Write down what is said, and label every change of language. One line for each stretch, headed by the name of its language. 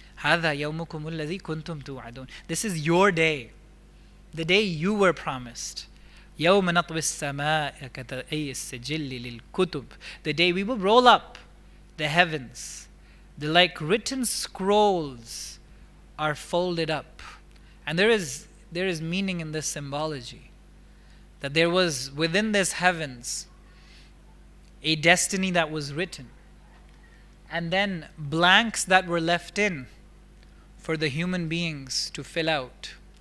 Arabic: هذا يومكم الذي كنتم توعدون.
English: This is your day, the day you were promised.
Arabic: يوم نطوي السماء كطي السجل للكتب.
English: The day we will roll up the heavens, the like written scrolls are folded up. And there is meaning in this symbology, that there was within this heavens a destiny that was written, and then blanks that were left in for the human beings to fill out.